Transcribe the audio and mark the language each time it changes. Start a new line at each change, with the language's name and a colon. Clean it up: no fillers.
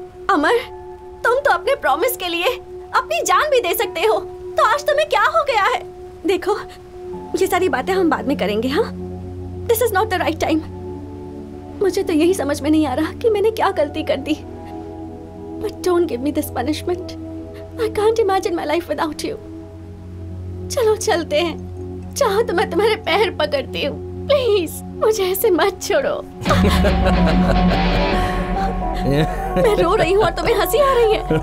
Hindi: अमर, तुम तो अपने प्रॉमिस के लिए अपनी जान भी दे सकते हो, तो आज तुम्हें क्या हो गया है? देखो, ये सारी बातें हम बाद में करेंगे। हाँ,
English: This is not the right time.
Hindi: मुझे तो यही समझ में नहीं आ रहा कि मैंने क्या गलती कर दी।
English: But don't give me this punishment. I can't imagine my life without you.
Hindi: चलो चलते हैं। चाहो तो मैं तुम्हारे पैर पकड़ती हूँ। प्लीज मुझे ऐसे मत छोड़ो। मैं रो रही हूँ और तुम्हें हंसी आ रही है।